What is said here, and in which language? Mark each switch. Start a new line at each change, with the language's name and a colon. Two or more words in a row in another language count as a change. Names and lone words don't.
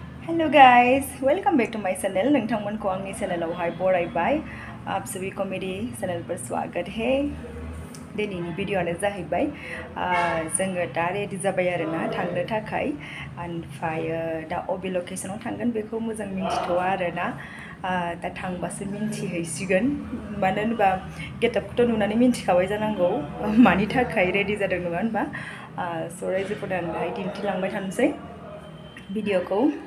English: Hello guys, welcome back to my channel.
Bodo: नोंथांमोनखौ आंनि चेनेलावहाय बरायबाय।
Hindi: आप सभी को मेरी चैनल पर स्वागत है।
Bodo: दिनैनि भिडिअ'आनो जाहैबाय जोङो दा रेडि जाबाय आरोना थांनो थाखाय ओमफ्राय दा अबे लकेशनाव थांगोन बेखौ मोजां मिन्थिथ'आ आरोना दा थांबासो मिन्थिहैसिगोन मानो होनबा गेटआपखौथ' नुनानै मिन्थिखाबाय जानांगौ मानि थाखाय रेडि जादों नङा होनबा स' रायजोफोरनो आं दाहाय दिन्थिलांबाय थानोसै भिडिअ'खौ।